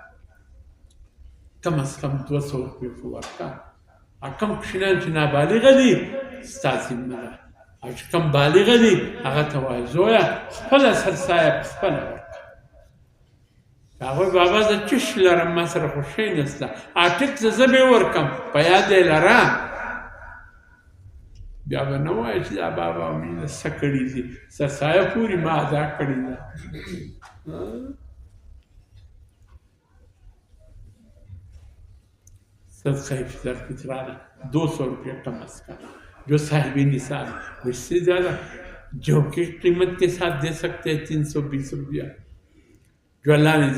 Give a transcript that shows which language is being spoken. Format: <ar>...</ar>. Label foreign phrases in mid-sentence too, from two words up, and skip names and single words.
<ps>کم از کم 200 روپۍ خو ورکړه کم کښینان چې نابالغه دي ستا ذمه ده او چې کم بالغه دي هغه ته وایي زویه خپله سرسایه په خپله ورکړه هغوی بابا زه چش لرم ما سره خو شی نشته ټیک زه به یې ورکړم په یاد یې لره بیا به نه وایي چې دا بابا مینه څه کړي دي سرسایه پورې ما ادا کړې ده صدقہ فطر فطرانہ 200 روپیہ کم از کم</ps> <ur>جو صاحب نصاب اس سے زیادہ جو کہ قیمت کے ساتھ دے سکتے ہیں 320 روپیہ جو اللہ نے</ur>